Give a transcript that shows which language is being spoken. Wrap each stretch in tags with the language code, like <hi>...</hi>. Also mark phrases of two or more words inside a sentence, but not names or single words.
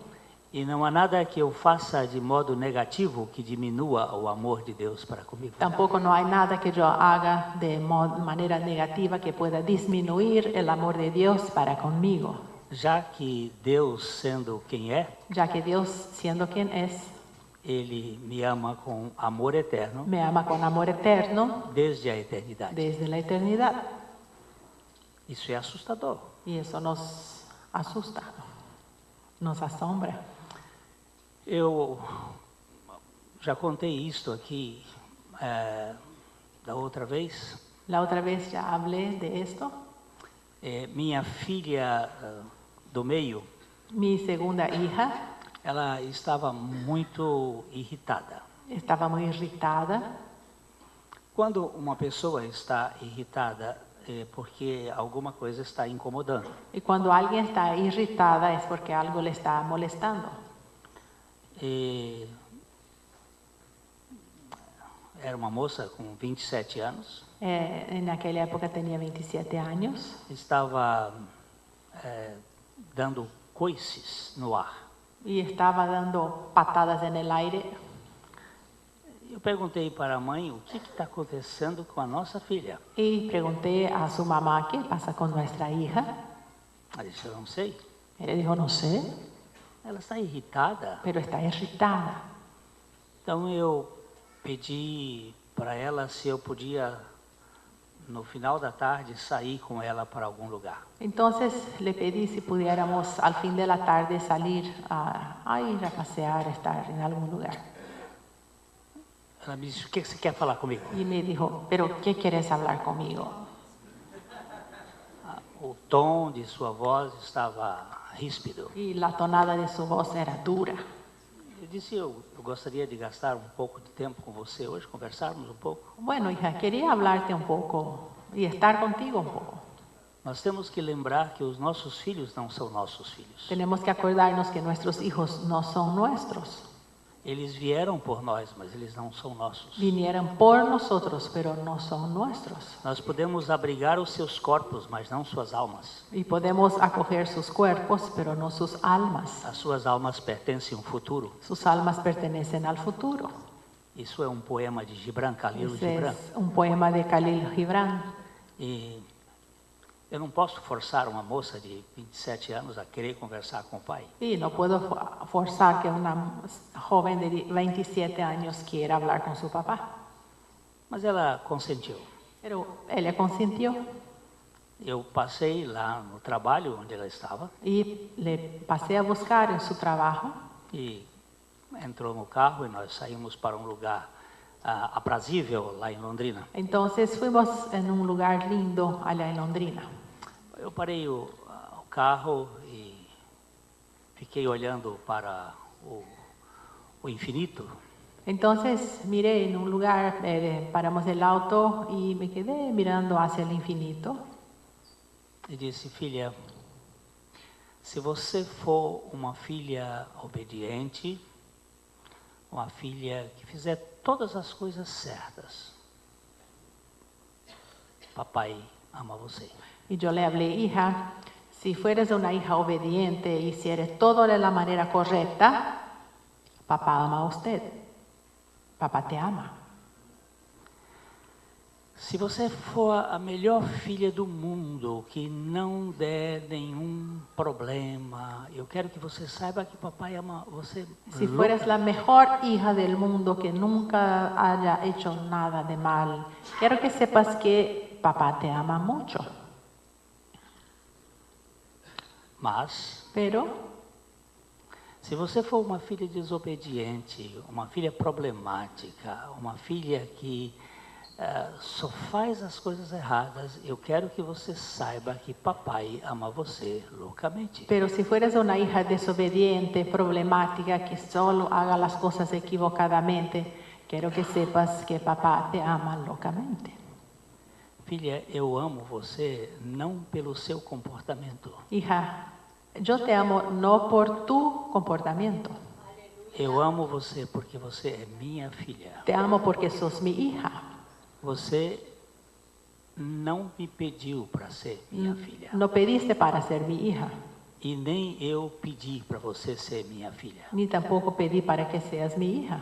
<pt>E não há nada que eu faça de modo negativo que diminua o amor de Deus para comigo.</pt> <es>Tampoco no hay nada que yo haga de manera negativa que pueda disminuir el amor de Dios para conmigo.</es> <pt>Já que Deus, sendo quem é,</pt> <es>Ya que Dios, siendo quien es,</es> <pt>Ele me ama com amor eterno</pt> <es>me ama con amor eterno</es> <pt>desde a eternidade.</pt> <es>desde la eternidad.</es> <pt>Isso é assustador.</pt> <es>Y eso nos asusta, nos asombra.</es> <pt>Eu já contei isto aqui da outra vez.</pt> <es>La otra vez ya hablé de esto.</es> <pt>Minha filha do meio,</pt> <es>Mi segunda hija</es> <pt>ela estava muito irritada.</pt> <es>estaba muy irritada.</es> <pt>Quando uma pessoa está irritada, é porque alguma coisa está incomodando.</pt> <es>Y cuando alguien está irritada es porque algo le está molestando.</es> <pt>Era uma moça com 27 anos,</pt> <es>En aquella época tenía 27 años.</es> <pt>estava dando coices no ar.</pt> <es>Y estaba dando patadas en el aire.</es> <pt>Eu perguntei para a mãe o que está acontecendo com a nossa filha.</pt> <es>Y pregunté a su mamá qué pasa con nuestra hija.</es> <pt>Ela disse, eu não sei.</pt> <es>Ella dijo, no sé,</es> <pt>Ela está irritada.</pt> <es>pero está irritada.</es> <pt>Então eu pedi para ela se eu podia, no final da tarde, sair com ela para algum lugar.</pt> <es>Entonces le pedí si pudiéramos al fin de la tarde salir a ir a pasear, a estar en algún lugar.</es> <pt>Ela me disse, o que você quer falar comigo?</pt> <es>Y me dijo, pero ¿qué quieres hablar conmigo?</es> <pt>O tom de sua voz estava ríspido.</pt> <es>Y la tonada de su voz era dura.</es> <pt>Eu disse, eu gostaria de gastar um pouco de tempo com você hoje, conversarmos um pouco.</pt> <es>Bueno, hija, quería hablarte un poco y estar contigo un poco.</es> <pt>Nós temos que lembrar que os nossos filhos não são nossos filhos.</pt> <es>Tenemos que acordarnos que nuestros hijos no son nuestros.</es> <pt>Eles vieram por nós, mas eles não são nossos.</pt> <es>Vinieron por nosotros, pero no son nuestros.</es> <pt>Nós podemos abrigar os seus corpos, mas não suas almas.</pt> <es>Y podemos acoger sus cuerpos, pero no sus almas.</es> <pt>As suas almas pertencem a um futuro.</pt> <es>Sus almas pertenecen al futuro.</es> <pt>Isso é um poema de Gibran, Khalil</pt> <es>Ese Gibran. es un poema de Khalil Gibran.</es> <pt>E eu não posso forçar uma moça de 27 anos a querer conversar com o pai.</pt> <es>Y no puedo forzar que una joven de 27 años quiera hablar con su papá.</es> <pt>Mas ela consentiu.</pt> <es>Pero ella consintió</es> <pt>Eu passei lá no trabalho onde ela estava</pt> <es>y le pasé a buscar en su trabajo.</es> <pt>e entrou no carro e nós saímos para um lugar aprazível lá em Londrina.</pt> <es>Entonces fuimos en un lugar lindo allá en Londrina.</es> <pt>Eu parei o carro e fiquei olhando para o infinito.</pt> <es>Entonces miré en un lugar, paramos el auto y me quedé mirando hacia el infinito.</es> <pt>E disse, filha, se você for uma filha obediente, uma filha que fizer todas as coisas certas, papai ama você.</pt> <es>Y yo le hablé, hija, si fueres una hija obediente y hicieres todo de la manera correcta, papá ama a usted. Papá te ama.</es> <pt>Se você for a melhor filha do mundo, que não der nenhum problema, eu quero que você saiba que papai ama você.</pt> <es>Si fueres la mejor hija del mundo que nunca haya hecho nada de mal, quiero que sepas que papá te ama mucho. Pero</es> <pt>se você for uma filha desobediente, uma filha problemática, uma filha que só faz as coisas erradas, eu quero que você saiba que papai ama você loucamente.</pt> <es>Pero si fueres una hija desobediente, problemática, que solo haga las cosas equivocadamente, quiero que sepas que papá te ama loucamente.</es> <pt>Filha, eu amo você não pelo seu comportamento.</pt> <es>Hija, yo te amo no por tu comportamiento.</es> <pt>Eu amo você porque você é minha filha.</pt> <es>Te amo porque sos mi hija.</es> <pt>Você não me pediu para ser minha filha.</pt> <es>No pediste para ser mi hija.</es> <pt>E nem eu pedi para você ser minha filha.</pt> <es>Ni tampoco pedí para que seas mi hija.</es>